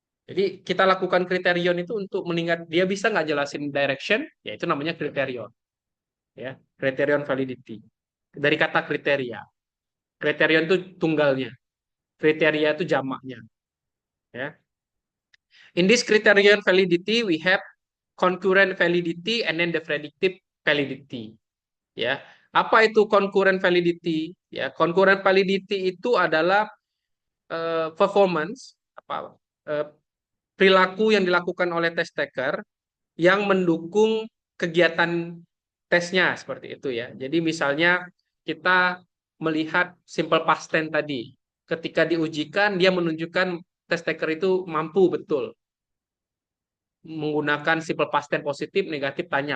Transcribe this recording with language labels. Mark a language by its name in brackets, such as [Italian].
[Indonesian] Jadi kita lakukan kriterion itu untuk meningkat dia bisa nggak jelasin direction, ya itu namanya kriterion, ya kriterion validity. Dari kata kriteria, kriterion itu tunggalnya, kriteria itu jamaknya, ya. [English] In this criterion validity, we have concurrent validity and then the predictive validity. [Indonesian] Ya, apa itu concurrent validity? Ya, concurrent validity itu adalah performance apa eh, perilaku yang dilakukan oleh test taker yang mendukung kegiatan tesnya seperti itu ya. Jadi misalnya kita melihat simple past tense tadi, ketika diujikan dia menunjukkan test taker itu mampu betul menggunakan simple past tense positif, negatif, tanya.